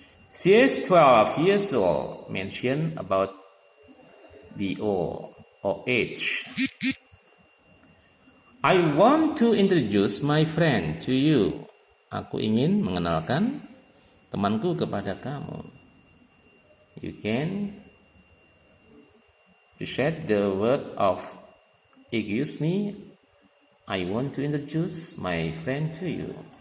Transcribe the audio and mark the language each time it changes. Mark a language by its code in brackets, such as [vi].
[en] She is 12 years old. Mention about the old or age. I want to introduce my friend to you. [id] Aku ingin mengenalkan temanku kepada kamu. [en] You can said the word of excuse me. I want to introduce my friend to you.